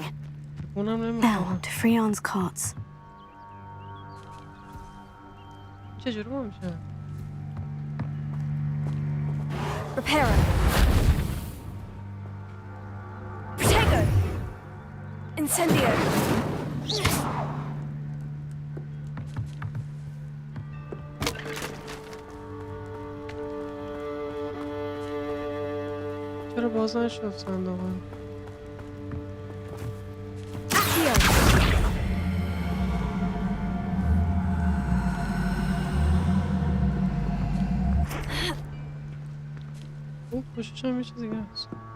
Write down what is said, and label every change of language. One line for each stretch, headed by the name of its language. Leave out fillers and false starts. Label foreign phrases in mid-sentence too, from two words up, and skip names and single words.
English: Now to Freon's cots.
Persian: چجوری ما میشه؟ Reparo. Protego. Incendio. چرا باز نشد صندوق؟ پوشش هم یه چیز دیگه هست.